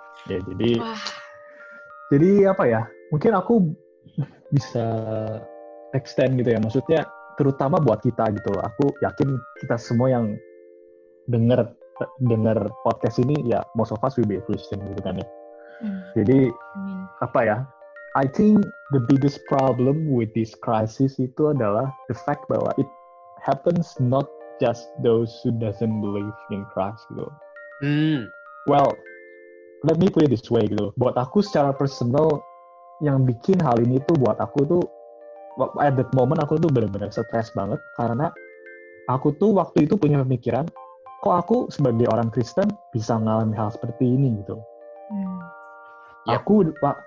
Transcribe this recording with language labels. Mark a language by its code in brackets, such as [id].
[id] Ya, jadi apa ya? Mungkin aku bisa extend gitu ya. Maksudnya terutama buat kita gitu loh. Aku yakin kita semua yang dengar podcast ini ya, [en] most of us will be a Christian [id] gitu kan ya. Jadi apa ya? [en] I think the biggest problem with this crisis [id] itu adalah [en] the fact bahwa it happens not just those who doesn't believe in Christ gitu. Well, let me put it this way gitu. [id] Buat aku secara personal, yang bikin hal ini tuh buat aku tuh [en] at that moment [id] aku tuh benar-benar stres banget, karena aku tuh waktu itu punya pemikiran, kok aku sebagai orang Kristen bisa mengalami hal seperti ini gitu. Yep.